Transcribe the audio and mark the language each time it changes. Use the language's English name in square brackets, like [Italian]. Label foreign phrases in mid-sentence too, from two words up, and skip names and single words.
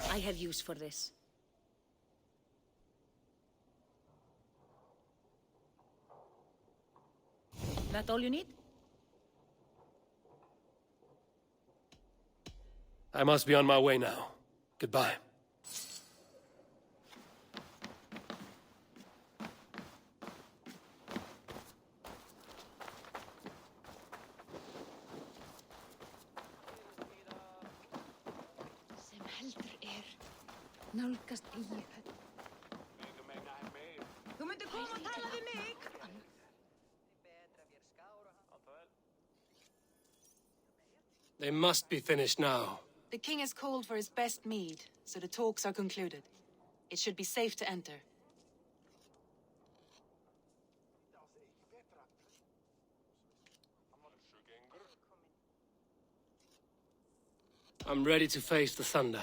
[English] I have use for this. That all you need? I must be on my way now. Goodbye. [Icelandic] Sem heldur nálgast eigi höll. Þú myndir koma og tala við mig. [English] They must be finished now. The king has called for his best mead, so the talks are concluded. It should be safe to enter. I'm ready to face the thunder.